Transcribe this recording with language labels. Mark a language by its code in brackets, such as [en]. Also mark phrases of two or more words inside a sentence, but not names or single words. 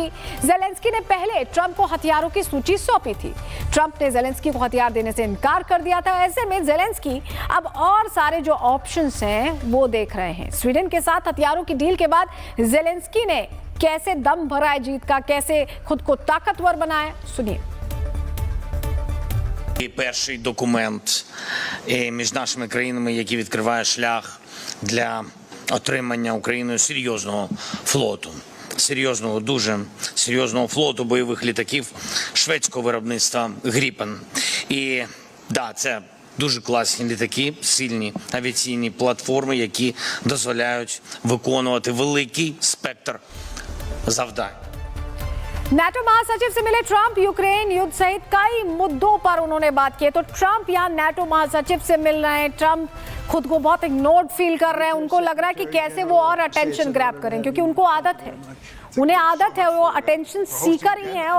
[hi] जेलेंस्की ने पहले ट्रंप को हथियारों की सूची सौंपी थी। ट्रंप ने जेलेंस्की को हथियार देने से इनकार कर दिया था। ऐसे में जेलेंस्की अब और सारे जो ऑप्शंस हैं वो देख रहे हैं। स्वीडन के साथ हथियारों की डील के बाद जेलेंस्की ने कैसे दम भरा है जीत का, कैसे खुद को ताकतवर बनाया, सुनिए। [uk] Перший документ між нашими країнами, який відкриває шлях для отримання Україною серйозного флоту. серйозного, дуже серйозного флоту бойових літаків шведського виробництва Гріпен. І да, це дуже класні літаки, сильні авіаційні платформи, які дозволяють виконувати великий спектр завдань. [hi] नाटो महासचिव से मिले ट्रंप, यूक्रेन युद्ध सहित कई मुद्दों पर उन्होंने बात की। तो ट्रंप यहाँ नाटो महासचिव से मिल रहे हैं। ट्रंप खुद को बहुत [en] ignored feel [hi] कर रहे हैं। उनको लग रहा है कि कैसे वो और [en] attention grab [hi] करें, क्योंकि उनको आदत है, उन्हें आदत है, वो [en] attention seeker [hi] ही हैं।